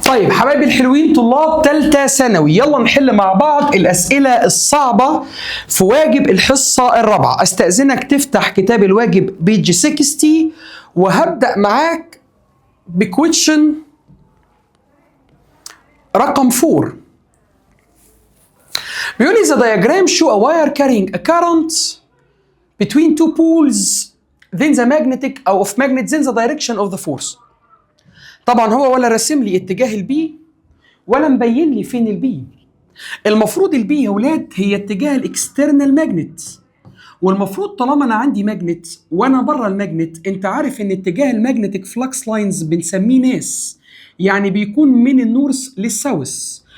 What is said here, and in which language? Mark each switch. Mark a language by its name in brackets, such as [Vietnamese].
[Arabic] طيب حبايبي الحلوين طلاب ثالثه ثانوي، يلا نحل مع بعض الاسئله الصعبه في واجب الحصه الرابعه. استاذنك تفتح كتاب الواجب بيج 60 وهبدا معاك بكويشن رقم 4. بيقول لي [English] the diagram show a wire carrying a current between two poles then the magnetic او of magnet then the direction of the force. [Arabic] طبعا هو ولا راسم لي اتجاه البي ولا مبين لي فين البي. المفروض البي يا ولاد هي اتجاه الاكسترنال ماجنت، والمفروض طالما انا عندي ماجنت وانا بره الماجنت، انت عارف ان اتجاه الماجنتيك فلكس لاينز بنسميه ناس، يعني بيكون من النورث للساوث.